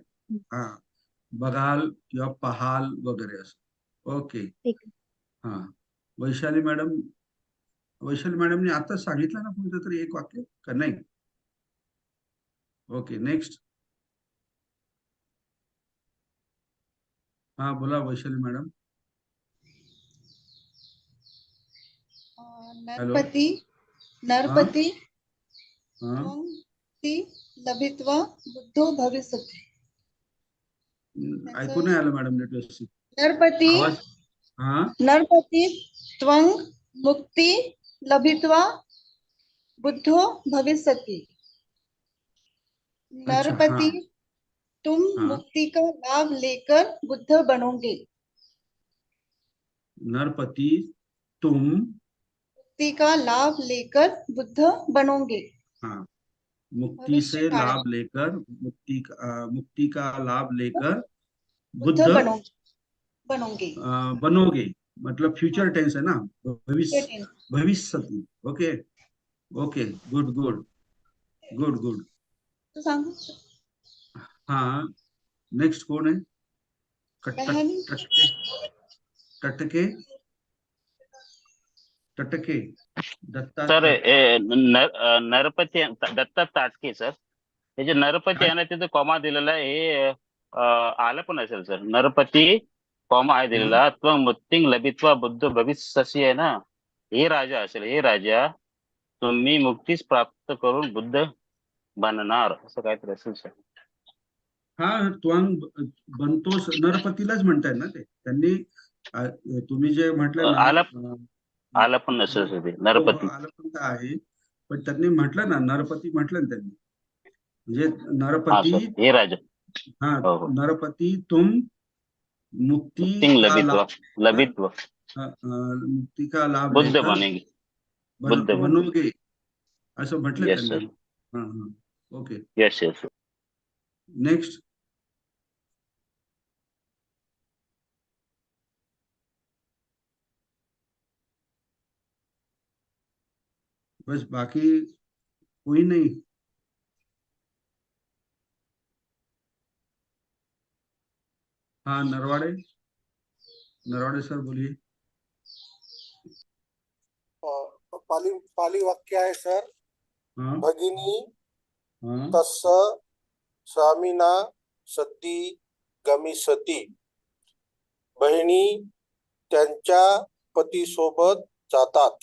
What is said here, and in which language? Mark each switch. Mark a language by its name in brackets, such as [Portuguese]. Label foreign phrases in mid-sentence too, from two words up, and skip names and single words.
[Marathi] हा, बघाल किंवा पहाल वगैरे असं. [English] ओके. [Marathi] ठीक आहे. हा, वैशाली मॅडम, वैशाली मॅडमने आता सांगितलं ना कोणतं तरी एक वाक्य का नाही? [English] okay, next. [Marathi] हा, बोला वैशाली मॅडम. [Sanskrit] नरपति नरपति त्वं मुक्ति लभित्वा बुद्धो भविष्यति. [Marathi] ऐकू नाही आलं मॅडम नीट व्यवस्थित. [Sanskrit] नरपति [Marathi] आवाज. हा, [Sanskrit] नरपति त्वं मुक्ति लभित्वा बुद्धो भविष्यति. [Hindi] अच्छा, [Sanskrit] नरपति, [Hindi] हाँ तुम हाँ। मुक्ति का लाभ लेकर बुद्ध बनोगे. नरपति, तुम मुक्ति का लाभ लेकर बुद्ध बनोगे. हाँ, मुक्ति भविष्य से काल लाभ लेकर, मुक्ति का लाभ लेकर बुद्ध बुद्ध बनोगे. बनोगे, मतलब [English] future tense [Hindi] है ना, भविष्य, [English] टेंस. भविष्यति. okay okay, good good good good. [Marathi] तो सांगू. [Hindi] हाँ, नेक्स्ट कौन है? बहन. [Marathi] टटके टटके दत्ता. सर नरपती दत्ता ताटके सर. हे जे नरपती आहे ना तिथे कॉमा दिलेला आहे, हे आलं पण असेल सर. नरपती कॉमा आहे दिलेला. [Sanskrit] त्वं मुक्तिं लभित्वा बुद्ध भविष्यसि [Marathi] आहे ना, हे राजा असेल. हे राजा, तुम्ही मुक्तीच प्राप्त करून बुद्ध बनणार, असं काहीतरी असेल सर. हा, त्वंग बनतोस, नरपतीलाच म्हणताय ना ते त्यांनी. तुम्ही जे म्हटलं ना, आलं पण नसेल सर ते हो, नरपती. आलं पण तर आहे, पण त्यांनी म्हटलं ना, नरपती म्हटलं ना त्यांनी, म्हणजे हा नरपती. सर, हे राजा. [Hindi] हाँ, [Marathi] हो हो. [Hindi] नरपति तुम मुक्ति [Sanskrit] मुक्तिं [Hindi] का लाभ, [Sanskrit] लभित्वा [Hindi] मुक्ति का लाभ बुद्ध लेकर बनेंगे. बुद्ध बनोगे, [Marathi] असं म्हटलं [English] येस [Marathi] त्यांनी. सर. [Hindi] हाँ हाँ, ओके. [English] yes yes. [Hindi] नेक्स्ट. बस, बाकी कोई नहीं. हाँ, नरवाड़े, नरवाड़े सर बोलिए. [Marathi] पाली पाली वाक्य आहे सर. [Hindi] हाँ [Marathi] भगिनी [Hindi] हाँ [Pali] तस्स स्वामिना सती गमिसती. [Marathi] बहिणी त्यांच्या पती सोबत जातात.